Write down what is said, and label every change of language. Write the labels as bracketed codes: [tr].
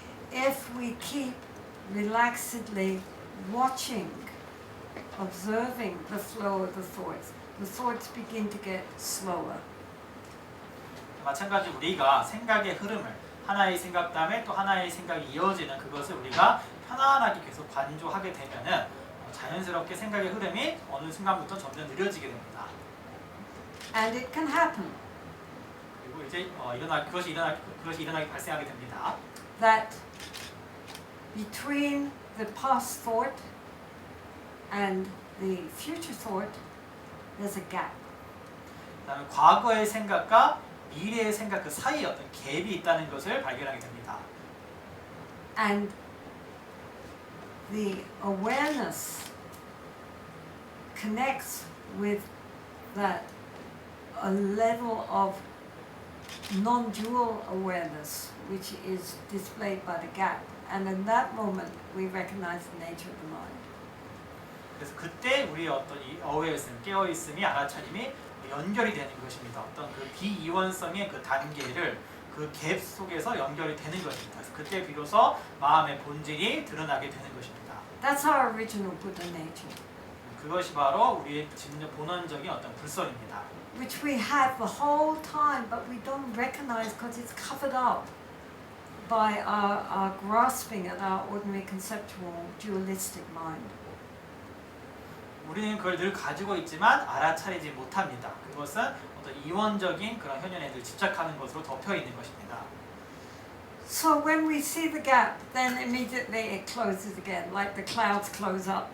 [en] If we keep relaxedly watching, observing the flow of the thoughts begin to get slower. [ko] 마찬가지 우리가 생각의 흐름을 하나의 생각 다음에 또 하나의 생각이 이어지는 그것을 우리가 편안하게 계속 관조하게 되면은 자연스럽게 생각의 흐름이 어느 순간부터 점점 느려지게 됩니다. [en] And it can happen [ko] 그리고 이제 그것이 일어나게 발생하게 됩니다. [en] that between the past thought and the future thought, there's a gap. [ko] 그다음에 과거의 생각과 미래의 생각 그 사이에 어떤 갭이 있다는 것을 발견하게 됩니다. [en] And the awareness connects with that a level of non-dual awareness which is displayed by the gap. And in that moment we recognize the nature of the mind. [ko] 그래서 그때 우리의 어떤 이 어웨어있음, 깨어있음이 알아차림이 연결이 되는 것입니다. 어떤 그 비이원성의 그 단계를 그 갭 속에서 연결이 되는 것입니다. 그래서 그때 비로소 마음의 본질이 드러나게 되는 것입니다. [en] That's our original Buddha nature, [ko] 그것이 바로 우리의 진짜 본원적인 어떤 불성입니다. [en] which we have the whole time, but we don't recognize because it's covered up by our grasping at our ordinary conceptual dualistic mind. [ko] 우리는 그걸 늘 가지고 있지만 알아차리지 못합니다. 그것은 어떤 이원적인 그런 현현에 늘 집착하는 것으로 덮여 있는 것입니다. [en] So when we see the gap, then immediately it closes again, like the clouds close up.